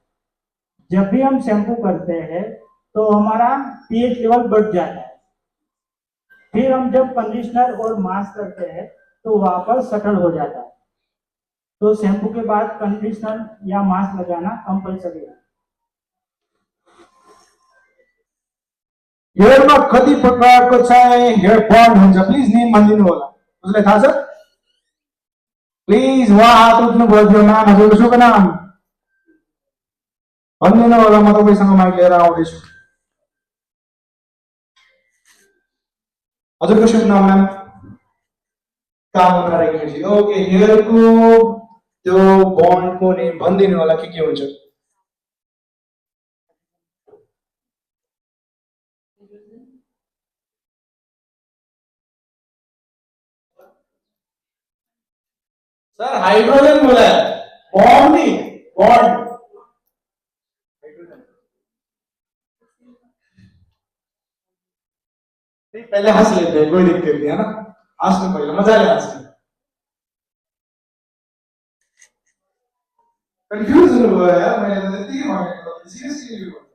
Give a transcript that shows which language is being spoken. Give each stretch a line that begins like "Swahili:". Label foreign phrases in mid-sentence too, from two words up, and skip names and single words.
Hindi: जब भी हम शैम्पू करते हैं तो हमारा पीएच लेवल बढ़ जाता है। फिर हम जब कंडीशनर और मास्क करते हैं तो वापस सेटल हो जाता है। तो शैम्पू के बाद कंडीशनर या मास्क लगाना कंपल्सरी है।
Nepali: हेयरमा कति प्रकारको चाहिँ हेयर बन्ड हुन्छ
English: please name
Nepali: भनिदिनु होला उसलाई थाहा छ प्लिज वहाँ हात उठ्नु भयो नाम हजुरको शुभ नाम भनिदिनु होला म तपाईँसँग माइक लिएर आउँदैछु हजुरको शुभ नाम म्याम काम गरेको ओके हेयरको त्यो बन्डको नेम भनिदिनु होला के हुन्छ
Hindi: सर हाइड्रोजन बोला है बॉन्ड नहीं बॉन्ड नहीं पहले हंस लेते हैं कोई दिक्कत नहीं है ना हंसने पहले मजा ले हंसने कंफ्यूज हुआ है यार मैंने तो इतनी मांगे सीरियसली